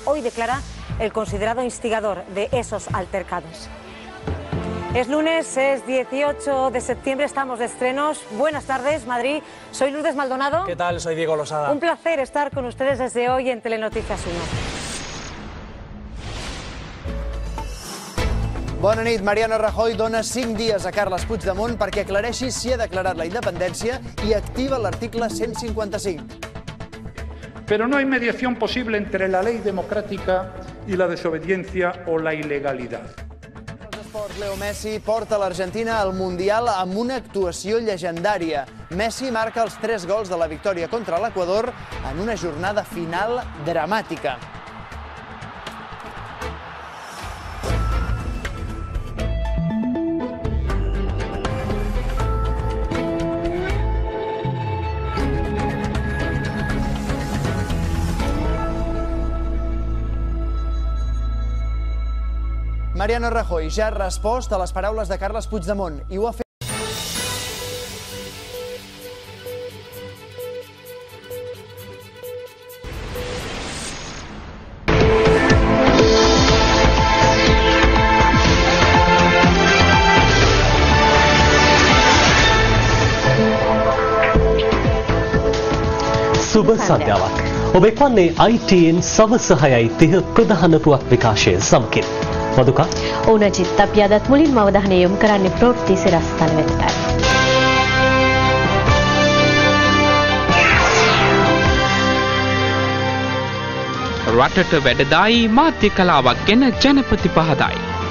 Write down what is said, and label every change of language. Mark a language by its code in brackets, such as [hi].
[es] Hoy declara el considerado instigador de esos altercados. Es lunes, es 18 de septiembre, estamos de estrenos. Buenas tardes, Madrid. Soy Lourdes Maldonado. ¿Qué tal? Soy Diego Losada. Un placer estar con ustedes desde hoy en Telenoticias 1. [ca] Bona nit. Mariano Rajoy dona 5 dies a Carles Puigdemont perquè aclareixi si ha declarat la independència i activa l'article 155. [es] Pero no hay mediación posible entre la ley democrática y la desobediencia o la ilegalidad. [ca] Leo Messi porta l'Argentina al Mundial amb una actuació llegendària. Messi marca els 3 gols de la victòria contra l'Equador en una jornada final dramàtica. Mariano Rajoy ja ha respost a les paraules de Carles Puigdemont i ho ha fet. [si] සුබ සන්ධ්‍යාවක්. ඔබ එක්වන්නේ ITN සවස 6:30 ප්‍රධාන පුවත් විකාශය සමගින්. මදුකා ඕන චිත්ත අපි අදත් මුලින්ම අවධානය යොමු කරන්නේ ප්‍රවෘත්ති සිරස්තල වෙතයි. රටට වැඩදායි මාධ්‍ය කලාවක් ගැන ජනපති පහදයි.